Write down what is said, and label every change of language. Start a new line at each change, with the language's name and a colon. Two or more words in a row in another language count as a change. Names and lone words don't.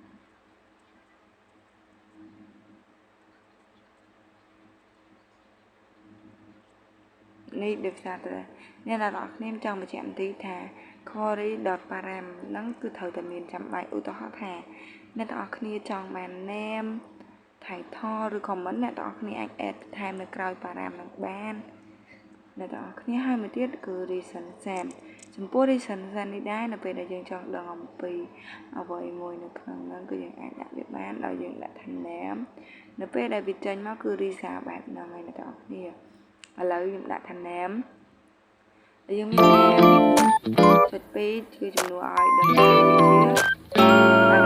Khmer: នេះដោយសារតែអ្នកទាំងអស់គ្នាចង់បញ្ជាក់បន្តិចថា query.param ហ្នឹងគឺត្រូវតែមានចាំបាច់ឧទាហរណ៍ថាអ្នក ទាំងអស់គ្នាចង់បាន
English: name title
Khmer: ឬ comment អ្នកទាំងអស់គ្នាអាច add បន្ថែមនៅក្រោយ param នឹងបានអ្នកទាំងអស់គ្នាហើយមួយទៀតគឺ
English: reason send
Khmer: ចំពោះ
English: reason send
Khmer: នេះដែរនៅពេលដែលយើងចង់ដឹងអំពីអ្វីមួយនៅក្នុងហ្នឹងគឺយើងអាចដាក់វាបានដោយយើងដាក់ថា name នៅពេលដែលវាចេញមកគឺ reason បែបហ្នឹងហើយអ្នកទាំងអស់គ្នាឥឡូវខ្ញុំដាក់ថា name យើងមាន name ចុច2គឺជំនួសឲ្យដឹងថាវាជា